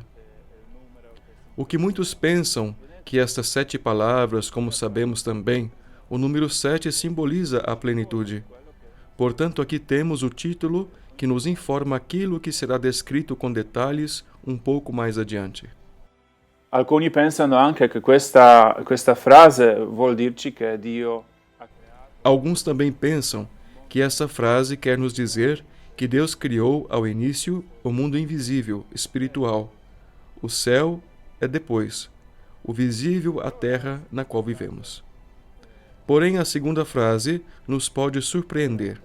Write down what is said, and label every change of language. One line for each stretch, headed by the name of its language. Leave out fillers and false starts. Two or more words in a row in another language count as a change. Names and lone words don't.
Portuguese: O que muitos pensam que estas 7 palavras, como sabemos também, o número 7 simboliza a plenitude. Portanto, aqui temos o título que nos informa aquilo que será descrito com detalhes um pouco mais adiante.
Italian: Alcuni pensano anche che questa frase vuol dirci che Dio ha creato.
Portuguese: Alguns também pensam que essa frase quer nos dizer que Deus criou ao início o mundo invisível, espiritual. O céu é depois, o visível a terra na qual vivemos. Porém, a segunda frase nos pode surpreender.